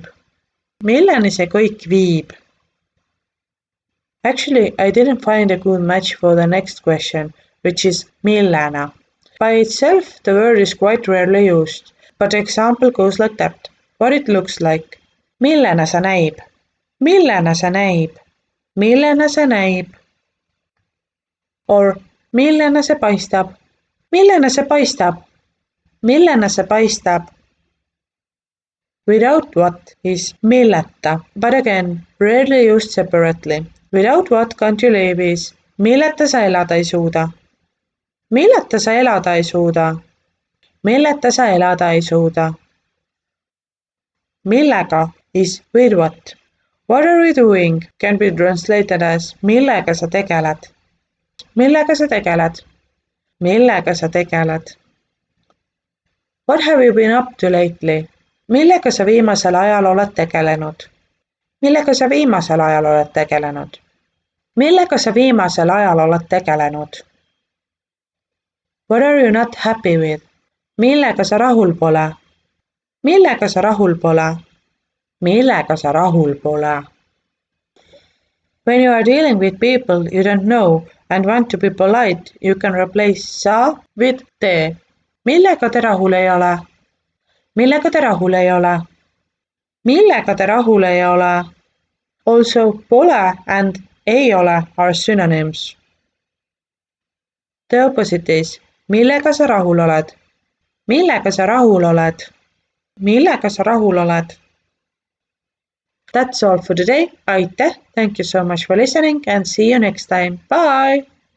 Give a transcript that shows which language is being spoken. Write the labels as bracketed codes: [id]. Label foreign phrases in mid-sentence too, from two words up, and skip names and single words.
[et] Milleni see kõik viib? [en] Actually, I didn't find a good match for the next question, which is millena. By itself, the word is quite rarely used, but the example goes like that. What it looks like. [et] Millena see näib? Millena see näib? Millena see näib? Or millena see paistab? Millena see paistab? Millena see paistab? [en] Without what is milleta, but again, rarely used separately. Without what can't you live is [et] milleta sa elada ei suuda? Milleta sa elada ei suuda? Milleta sa elada ei suuda? [en] Millega is with what. What are you doing can be translated as [et] millega sa tegeled? Millega sa tegeled? Millega sa tegeled? [en] What have you been up to lately? [et] Millega sa viimasel ajal oled tegelenud? Millega sa viimasel ajal oled tegelenud? Millega sa viimasel ajal oled tegelenud? [en] What are you not happy with? [et] Millega sa rahul pole? Millega sa rahul pole? Millega sa rahul pole? [en] When you are dealing with people you don't know and want to be polite, you can replace sa with te. [et] Millega te rahul ei ole? Millega te rahul ei ole? Millega te rahul ei ole? [en] Also, pole and ei ole are synonyms. The opposite is [et] millega sa rahul oled? Millega sa rahul oled? Millega sa rahul oled? [en] That's all for today. Aitäh! Thank you so much for listening and see you next time. Bye!